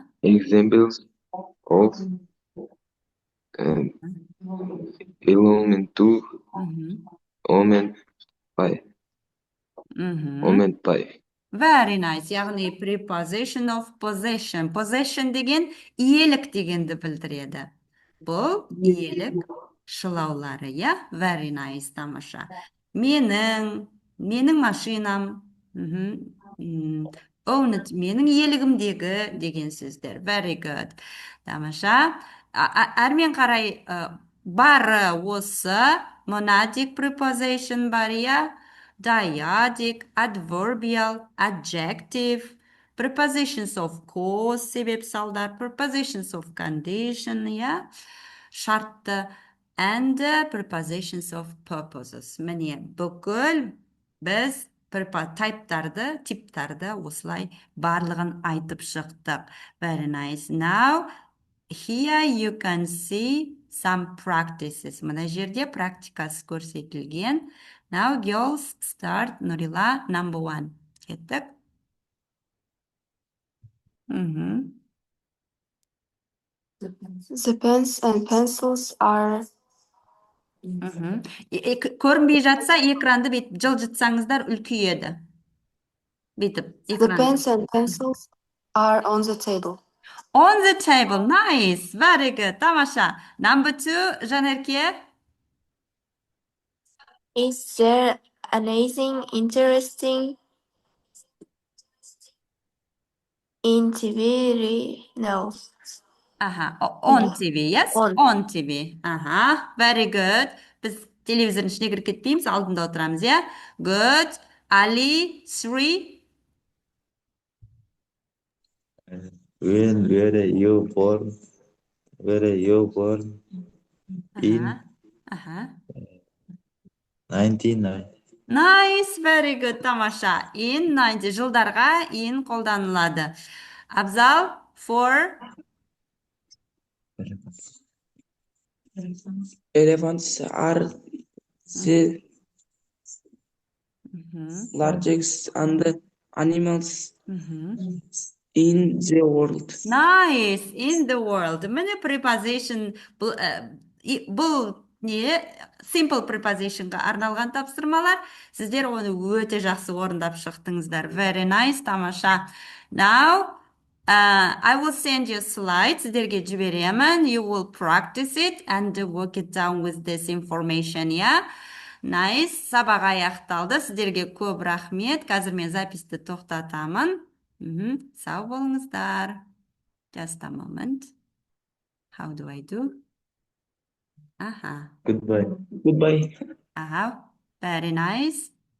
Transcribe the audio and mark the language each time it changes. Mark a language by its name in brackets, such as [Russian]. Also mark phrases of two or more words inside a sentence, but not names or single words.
[English] Examples of um, element to omen by. Omen by. Very nice. Яғни preposition of possession. [Kazakh] Possession деген иелік дегенді білдіреді. Бұл иелік шылаулары, иә? [English] Very nice, [Kazakh] тамаша. Менің машинам, [English] own it, [Kazakh] менің иелігімдегі деген сөздер. [English] Very good. [Kazakh] Тамаша. Әрмен қарай бары осы [English] monadic preposition [Kazakh] бар, иә? [English] Dyadic, adverbial, adjective, prepositions of cause, [Kazakh] себеп салдар, [English] prepositions of condition, [Kazakh] иә, шартты, [English] and prepositions of purposes. [Kazakh] Міне, бүкіл біз типтарды осылай барлығын айтып шықтық. [English] Very nice. Now, here you can see some practices. [Kazakh] Мына жерде практикасы көрсетілген. [English] Now, girls, start. Нұрила, number 1. Кеттік. The pens and pencils are [Kazakh] Көрінбей жатса, экранды бүйтіп жылжытсаңыздар үлкейеді. Бүйтіп, [English] the pens and pencils are on the table. On the table. Nice. Very good. Тамаша. Number 2, Жанерке. Is there anything interesting in TV? No. On TV, yes? On. TV. Very good. [Kazakh] Біз телевизордың ішіне кіріп кетпейміз, алдында отырамыз, иә? [English] Good. Ali, 3. When were you born? Were you born in 1990? Nice, very good, [Kazakh] тамаша. In 90 жылдарға in қолданылады. Абзал, 4. [English] Elephants are the largest animals in the world. Nice, in the world. [Kazakh] Міне preposition, бұл не? [English] Simple prepositionға [Kazakh] арналған тапсырмалар. Сіздер оны өте жақсы орындап шықтыңыздар. [English] Very nice, тамаша. Now, I will send you slides. [Kazakh] Сіздерге жіберемін. [English] You will practice it and work it down with this information, yeah? Nice, [Kazakh] сабақ аяқталды. Сіздерге көп рахмет. Қазір мен записті тоқтатамын. Сау болыңыздар. [English] Just a moment. How do I do? Goodbye. Goodbye. Very nice.